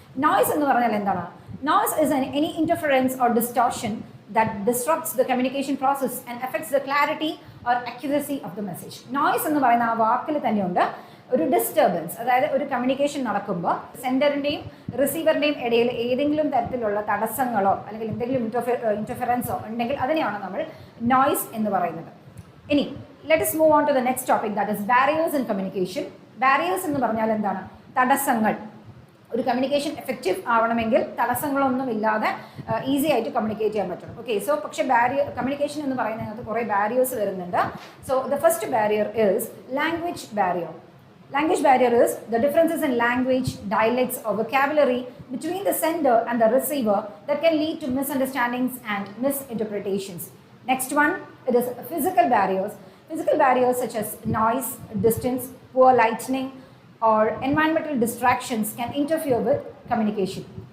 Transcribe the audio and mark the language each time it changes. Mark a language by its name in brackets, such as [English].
[Malayalam] Noise എന്ന് പറഞ്ഞാൽ എന്താണ്? [English] Noise is any interference or distortion that disrupts the communication process and affects the clarity or accuracy of the message. [Malayalam] Noise എന്ന് പറയുന്ന ആ വാക്കിൽ തന്നെയുണ്ട് ഒരു ഡിസ്റ്റർബൻസ്. അതായത് ഒരു കമ്മ്യൂണിക്കേഷൻ നടക്കുമ്പോൾ സെൻഡറിൻ്റെയും റിസീവറിൻ്റെയും ഇടയിൽ ഏതെങ്കിലും തരത്തിലുള്ള തടസ്സങ്ങളോ അല്ലെങ്കിൽ എന്തെങ്കിലും ഇൻ്റർഫിറൻസോ ഉണ്ടെങ്കിൽ അതിനെയാണ് നമ്മൾ നോയ്സ് എന്ന് പറയുന്നത്. [English] ഇനി let us move on to the next topic, that is barriers in communication. Barriers [Malayalam] എന്ന് പറഞ്ഞാൽ എന്താണ്? തടസ്സങ്ങൾ. ഒരു കമ്മ്യൂണിക്കേഷൻ എഫക്റ്റീവ് ആവണമെങ്കിൽ തടസ്സങ്ങളൊന്നും ഇല്ലാതെ ഈസി ആയിട്ട് കമ്മ്യൂണിക്കേറ്റ് ചെയ്യാൻ പറ്റണം. ഓക്കെ, സോ പക്ഷേ കമ്മ്യൂണിക്കേഷൻ എന്ന് പറയുന്നതിനകത്ത് കുറേ ബാരിയേഴ്സ് വരുന്നുണ്ട്. [English] So the first barrier is language barrier. Language barrier is the differences in language, dialects or vocabulary between the sender and the receiver that can lead to misunderstandings and misinterpretations. Next one, it is physical barriers. Physical barriers such as noise, distance, poor lighting or environmental distractions can interfere with communication.